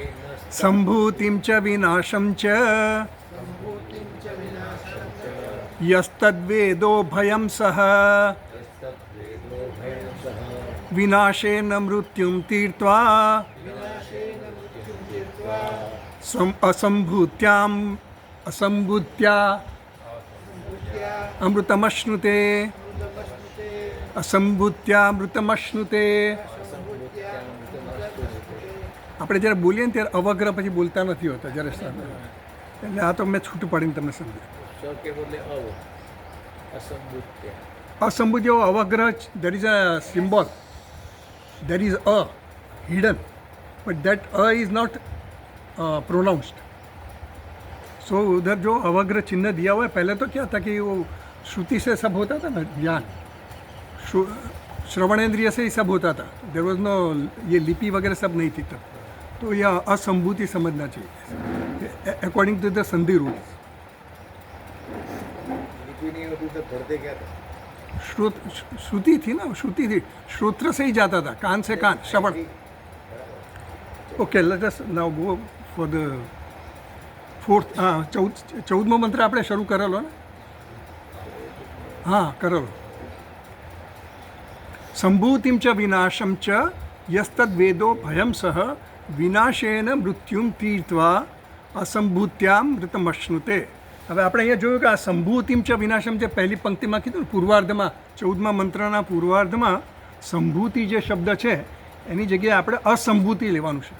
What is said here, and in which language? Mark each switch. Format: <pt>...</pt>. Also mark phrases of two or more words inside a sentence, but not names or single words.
<sa>संभूतिं च विनाशं च यस्तद्वेदो भयं सः विनाशेन मृत्युं तीर्त्वा असंभूत्या अमृतमश्नुते असंभूत्या अमृतमश्नुते।</sa> <gu>આપણે જ્યારે બોલીએ ને ત્યારે અવગ્રહ પછી બોલતા નથી હોતા જ્યારે એટલે આ તો મેં છૂટું પાડીને તમને સમજાવ્યું।</gu> <sa>અસંભૂત્ય અવગ્રહ</sa> <en>there is a symbol there is a hidden but that a is not pronounced.</en> <hi>सो उधर जो अवग्रह चिन्ह दिया हुआ है, पहले तो क्या था कि वो श्रुति से सब होता था ना, ज्ञान श्रवणेंद्रिय से ही सब होता था।</hi> <en>there was no</en> <hi>ये लिपि वगैरह सब नहीं थी तब। तो यह असंभूति समझना चाहिए</hi> <en>according to the sandhi rules.</en> <hi>श्रुति थी ना, श्रुति थी, श्रोत्र से ही जाता था, कान से कान, श्रवण।</hi> <en>OK, let us now go for the fourth.</en> <gu>હા, 14મો મંત્ર આપણે શરૂ કરેલો ને? હા, કરેલો।</gu> <sa>સંભૂતિમ ચ વિનાશમ ચ યસ્તદ્વેદો ભયમ સહ વિનાશેન મૃત્યુમ તીર્ત્વા અસંભૂત્યામ મૃતમશ્નુતે।</sa> <gu>હવે આપણે અહીંયા જોયું કે આ સંભૂતિમ ચ વિનાશમ જે પહેલી પંક્તિમાં કીધું ને, પૂર્વાર્ધમાં 14મા મંત્રના પૂર્વાર્ધમાં સંભૂતિ જે શબ્દ છે એની જગ્યાએ આપણે અસંભૂતિ લેવાનું છે.</gu>